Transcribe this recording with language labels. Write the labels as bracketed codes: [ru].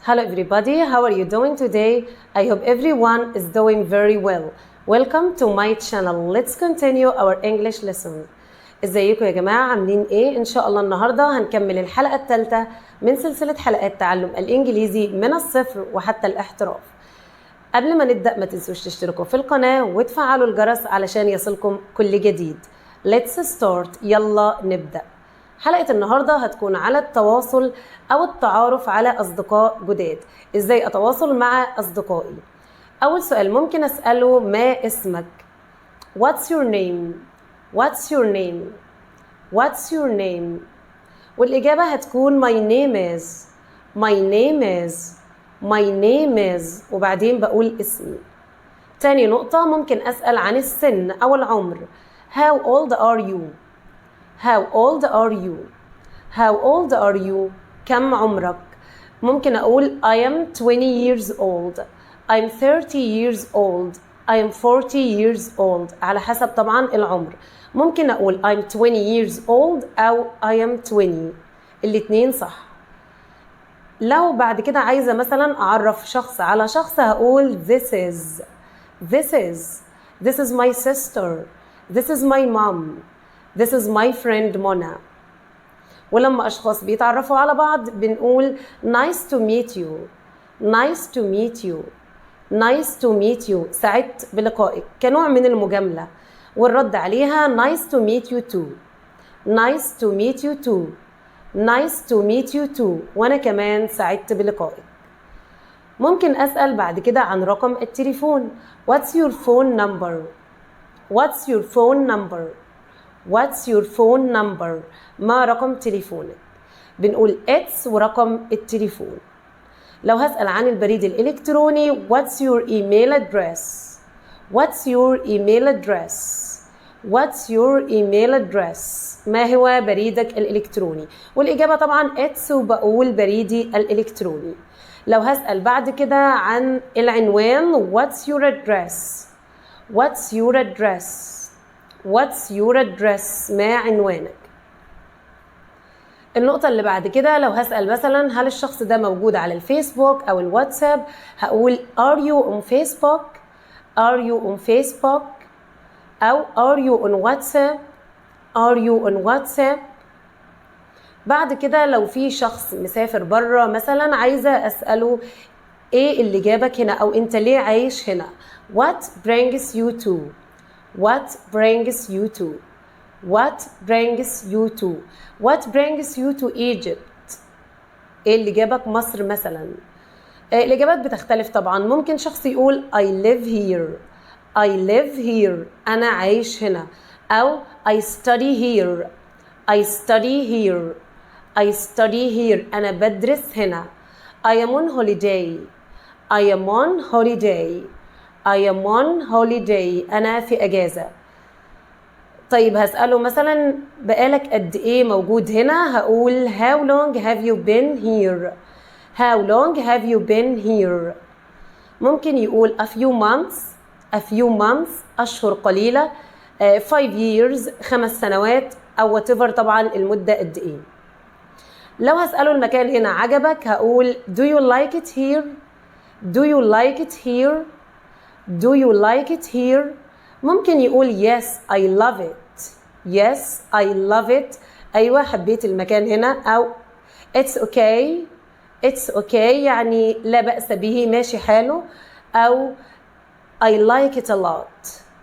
[en] Hello everybody, how are you doing today? I hope everyone is doing very well. Welcome to my channel. Let's continue our English lesson. [ar] ازيكم يا جماعة، عاملين ايه؟ ان شاء الله النهاردة هنكمل الحلقة الثالثة من سلسلة حلقات تعلم الانجليزي من الصفر وحتى الاحتراف. قبل ما نبدأ ما تنسوش تشتركوا في القناة وتفعلوا الجرس علشان يصلكم كل جديد. [en] Let's start. [ar] يلا نبدأ. حلقة النهاردة هتكون على التواصل أو التعارف على أصدقاء جداد. إزاي أتواصل مع أصدقائي؟ أول سؤال ممكن أسأله: ما اسمك؟ [en] What's your name? What's your name? What's your name? [ar] والإجابة هتكون [en] my name is. My name is. My name is. [ar] وبعدين بقول اسمي. تاني نقطة ممكن أسأل عن السن أو العمر. [en] How old are you? How old are you? How old are you? [ar] كم عمرك؟ ممكن أقول [en] I am 20 years old. I'm 30 years old. I'm 40 years old. [ar] على حسب طبعا العمر. ممكن أقول [en] I'm 20 years old [ar] أو [en] I am 20. [ar] الاتنين صح. لو بعد كده عايزة مثلا أعرف شخص على شخص هقول [en] this is. This is. This is my sister. This is my mom. This is my friend Mona. [ar] ولما أشخاص بيتعرفوا على بعض بنقول [en] nice to meet you. Nice to meet you. Nice to meet you. [ar] سعدت بلقائك كنوع من المجاملة، والرد عليها [en] nice to meet you too. Nice to meet you too. Nice to meet you too. [ar] وأنا كمان سعدت بلقائك. ممكن أسأل بعد كده عن رقم التليفون. [en] What's your phone number? What's your phone number? What's your phone number? [ar] ما رقم تليفونك؟ بنقول it's ورقم التليفون. لو هسأل عن البريد الإلكتروني [en] What's your email address? What's your email address? What's your email address? [ar] ما هو بريدك الإلكتروني؟ والإجابة طبعا it's وبقول بريدي الإلكتروني. لو هسأل بعد كده عن العنوان [en] What's your address? What's your address? What's your address? [ar] ما عنوانك؟ النقطة اللي بعد كده لو هسأل مثلا هل الشخص ده موجود على الفيسبوك أو الواتساب هقول [en] Are you on Facebook? Are you on Facebook? أو Are you on WhatsApp? Are you on WhatsApp? [ar] بعد كده لو في شخص مسافر بره مثلا عايزة أسأله إيه اللي جابك هنا أو أنت ليه عايش هنا؟ [en] What brings you to? What brings you to? What brings you to? What brings you to Egypt? [ar] ايه اللي جابك مصر مثلا؟ الإجابات بتختلف طبعا. ممكن شخص يقول [en] I live here. I live here. [ar] أنا عايش هنا. [en] أو I study here. I study here. I study here. [ar] أنا بدرس هنا. [en] I am on holiday. I am on holiday. I am on holiday. [ar] أنا في أجازة. طيب هسأله مثلا بقالك قد إيه موجود هنا؟ هقول [en] How long have you been here? How long have you been here? [ar] ممكن يقول [en] a few months. A few months. [ar] أشهر قليلة. [en] 5 years. 5 سنوات. [ar] أو whatever طبعا المدة قد إيه. لو هسأله المكان هنا عجبك هقول [en] Do you like it here? Do you like it here? Do you like it here? [ar] ممكن يقول [en] Yes, I love it. Yes, I love it. [ar] أيوة حبيت المكان هنا. [en] أو It's okay. It's okay [ar] يعني لا بأس به ماشي حاله. [en] أو I like it a lot.